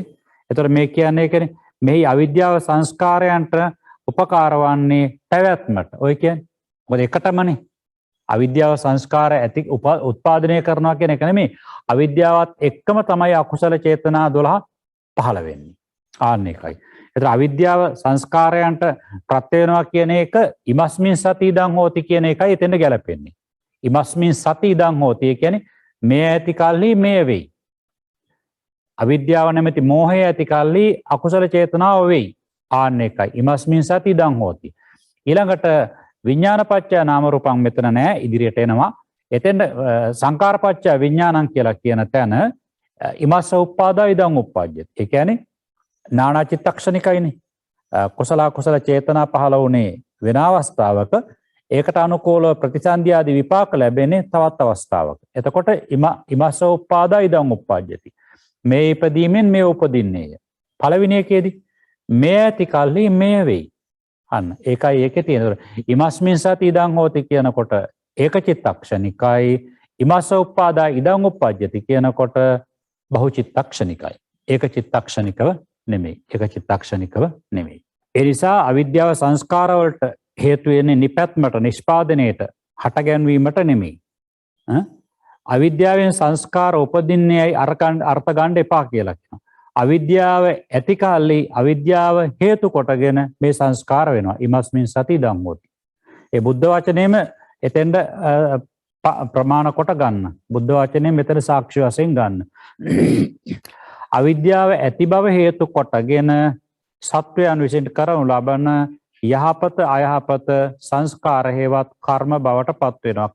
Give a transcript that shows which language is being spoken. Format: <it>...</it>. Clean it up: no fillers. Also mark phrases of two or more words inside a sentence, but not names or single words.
<si>එතකොට මේ කියන්නේ ඒකනේ මෙහි අවිද්‍යාව සංස්කාරයන්ට උපකාර වන්නේ පැවැත්මට. ඔය කියන්නේ මොකද එකටමනේ. අවිද්‍යාව සංස්කාර ඇති උත්පාදනය කරනවා කියන එක නෙමෙයි. අවිද්‍යාවත් එක්කම තමයි අකුසල චේතනා 12 පහළ වෙන්නේ. ආන්න එකයි. එතන අවිද්‍යාව සංස්කාරයන්ට ප්‍රත්‍ය වෙනවා කියන එක</si> <pi>ඉමස්මින් සති ඉදං හෝති</pi> <si>කියන එකයි එතෙන්ද ගැලපෙන්නේ.</si> <pi>ඉමස්මින් සති ඉදං හෝති</pi> <si>කියන්නේ මේ ඇති කල්හි මේ වෙයි. අවිද්‍යාව නැමැති මෝහය ඇති කල්හි අකුසල චේතනාව වෙයි. ආන්න එකයි.</si> <pi>ඉමස්මින් සති ඉදං හෝති.</pi> <si>ඊළඟට</si> <pi>විඥානපච්චය නාම රූපං</pi> <si>මෙතන නෑ ඉදිරියට එනවා. එතෙන්ද</si> <pi>සංකාරපච්චය විඥානං</pi> <si>කියලා කියන තැන</si> <pi>ඉමස්ස උප්පාදා ඉදං උප්පාජ්ජති.</pi> <si>ඒ කියන්නේ නානා චිත්තක්ෂණිකයිනේ. කුසල කුසල චේතනා පහළ වුණේ වෙන අවස්ථාවක ඒකට අනුකූලව ප්‍රතිසන්දි ආදී විපාක ලැබෙන්නේ තවත් අවස්ථාවක.</si> <pi>එතකොට ඉමස්ස උප්පාදා ඉදං උප්පාජ්ජති.</pi> <si>මේ ඉපදීමෙන් මේ උපදින්නේය. පළවෙනි එකේදී මේ ඇති කල්හි මේ වෙයි. අන්න ඒකයි ඒකේ තියෙන.</si> <pi>ඉමස්මින් සති ඉදං හෝති</pi> <si>කියනකොට ඒක චිත්තක්ෂණිකයි.</si> <pi>ඉමස්ස උප්පාදා ඉදං උප්පජ්ජති</pi> <si>කියනකොට බහු චිත්තක්ෂණිකයි. ඒක චිත්තක්ෂණිකව නෙමෙයි. ඒක චිත්තක්ෂණිකව නෙමෙයි. ඒ නිසා අවිද්‍යාව සංස්කාර වලට හේතු වෙන්නේ නිපැත්මට නිෂ්පාදනයේට හටගැන්වීමට නෙමෙයි. අවිද්‍යාවෙන් සංස්කාර උපදින්නේයි අර්ථ ගන්න එපා කියලා කියනවා. අවිද්‍යාව ඇති කල්ලි අවිද්‍යාව හේතු කොටගෙන මේ සංස්කාර වෙනවා.</si> <pi>ඉමස්මින් සති ඉදං හෝති.</pi> <si>ඒ බුද්ධ වචනේම එතෙන්ද ප්‍රමාණ කොට ගන්න. බුද්ධ වචනේ මෙතන සාක්ෂි වශයෙන් ගන්න. අවිද්‍යාව ඇති බව හේතු කොටගෙන සත්වයන් විසින් කරනු ලබන යහපත අයහපත සංස්කාර හේවත් කර්ම බවට පත් වෙනවා.</si>